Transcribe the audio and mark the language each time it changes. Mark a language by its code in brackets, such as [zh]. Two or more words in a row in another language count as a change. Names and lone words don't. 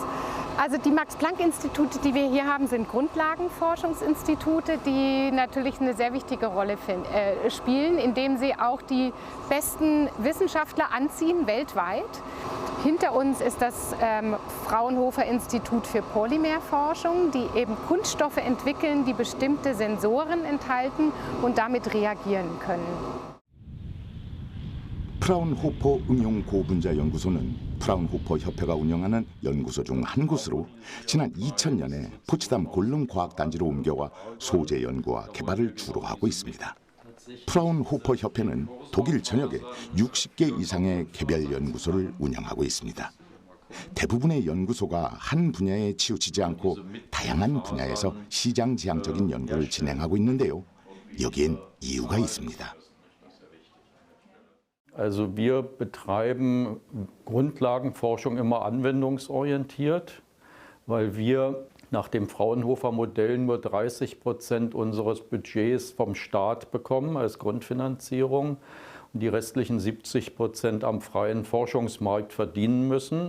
[de] Also die Max-Planck-Institute, die wir hier haben, sind Grundlagenforschungsinstitute, die natürlich eine sehr wichtige Rolle spielen, indem sie auch die besten Wissenschaftler anziehen weltweit. Hinter uns ist das Fraunhofer Institut für Polymerforschung, die eben Kunststoffe entwickeln, die bestimmte Sensoren enthalten und damit reagieren können. [ko] 프라운호퍼 응용 고분자 연구소는 프라운호퍼 협회가 운영하는 연구소 중 한 곳으로 지난 2000년에 포츠담 골름 과학단지로 옮겨와 소재 연구와 개발을 주로 하고 있습니다. 프라운호퍼 협회는 독일 전역에 60개 이상의 개별 연구소를 운영하고 있습니다. 대부분의 연구소가 한 분야에 치우치지 않고 다양한 분야에서 시장 지향적인 연구를 진행하고 있는데요. 여기엔 이유가 있습니다. [de] Also wir betreiben Grundlagenforschung immer anwendungsorientiert, weil wir nach dem Fraunhofer-Modell nur 30% unseres Budgets vom Staat bekommen als Grundfinanzierung und die restlichen 70% am freien Forschungsmarkt verdienen müssen.